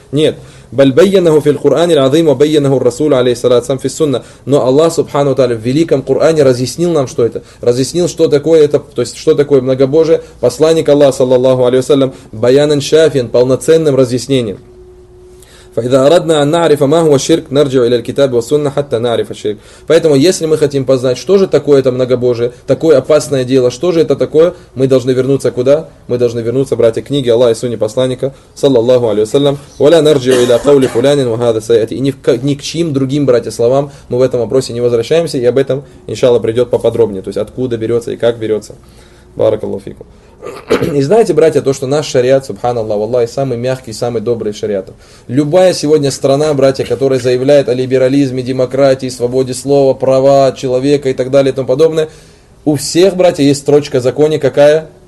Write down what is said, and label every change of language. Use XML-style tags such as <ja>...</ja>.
<ru>Нет.</ru> <ar>بَلْبَيَّنَهُ فِي الْقُرْآنِ الْعَظِيمِ وَبَيَّنَهُ الرَّسُولُ عَلَيْهِ الصَّلَاةُ وَالسَّلَامُ فِي السُّنَّةِ.</ar> <ru>Но Аллах Субхану Таля в великом Коране разъяснил нам, что это, разъяснил, что такое это, то есть что такое многобожие, посланник Аллаха, саллаллаху алейхи ва саллям,</ru> <ar>баянан шафиан,</ar> <ru>полноценным разъяснением.</ru> <ar>فإذا أردنا أن نعرف ما هو الشرك نرجع إلى الكتاب والسنة حتى نعرف الشرك.</ar> <ru>Поэтому если мы хотим познать, что же такое это многобожие, такое опасное дело, что же это такое, мы должны вернуться куда? Мы должны вернуться, братья, к книге Аллаха и Сунне посланника саллаллаху алейхи ва саллям.</ru> <ar>ولا نرجع إلى قول فلان وهذا سيأتي.</ar> <ru>Ни к чьим другим, братья, словам мы в этом вопросе не возвращаемся, и об этом иншалла придет поподробнее, то есть откуда берется и как берется. Баракаллаху фикум. И знаете, братья, то, что наш шариат, субханаллах, валлахи, самый мягкий, самый добрый шариат. Любая сегодня страна, братья, которая заявляет о либерализме, демократии, свободе слова, права человека и так далее и тому подобное, у всех, братья, есть строчка в законе какая?</ru>